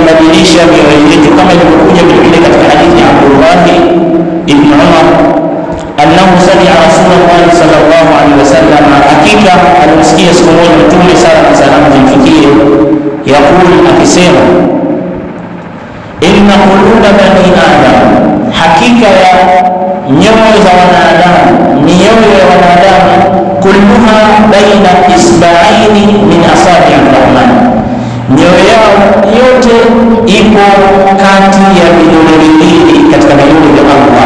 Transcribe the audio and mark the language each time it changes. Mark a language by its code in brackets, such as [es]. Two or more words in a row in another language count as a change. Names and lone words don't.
[sw] anaibadilisha mioyo yetu, kama ilivyokuja vile katika hadithi ya Abdullah ibn Umar [ar] أنه سمع رسول الله صلى الله عليه وسلم, [sw] hakika alimsikia siku moja Mtume sala na salamu zimfikie yakuli, akisema [ar] إن قلوب بني آدم, [sw] hakika ya nyoyo za wanadamu, mioyo ya wanadamu, [ar] كلها بين إصبعين من أصابع الرحمن, [sw] mioyo yao yote ipo kati ya vidole viwili katika vidole vya Allah.